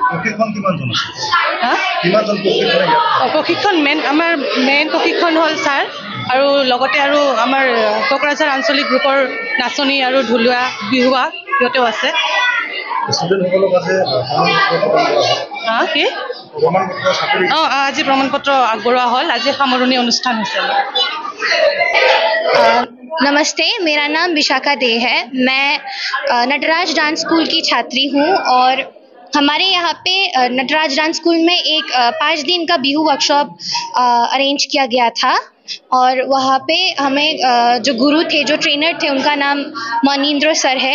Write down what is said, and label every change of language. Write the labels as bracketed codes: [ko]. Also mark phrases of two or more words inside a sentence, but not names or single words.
[as] প্ৰশিক্ষণ আমাৰ মেইন প্ৰশিক্ষণ হ'ল ছাৰ, আৰু লগতে আৰু আমাৰ কোকৰাঝাৰ আঞ্চলিক গ্ৰুপৰ নাচনী আৰু ঢুলীয়া বিহুৱা সিহঁতেও আছে। আজি প্ৰমাণ পত্ৰ আগবঢ়োৱা হ'ল। আজি সামৰণি অনুষ্ঠান হৈছে। [hi] नमस्ते, मेरा नाम विशाखा दे है। मैं नटराज डांस स्कूल की छात्री हूँ और हमारे यहाँ पे नटराज डांस स्कूल में एक 5 दिन का बिहू [en] workshop arrange [hi] किया गया था और वहाँ पे हमें जो गुरु थे, जो ट्रेनर थे, उनका नाम मनीन्द्र सर है।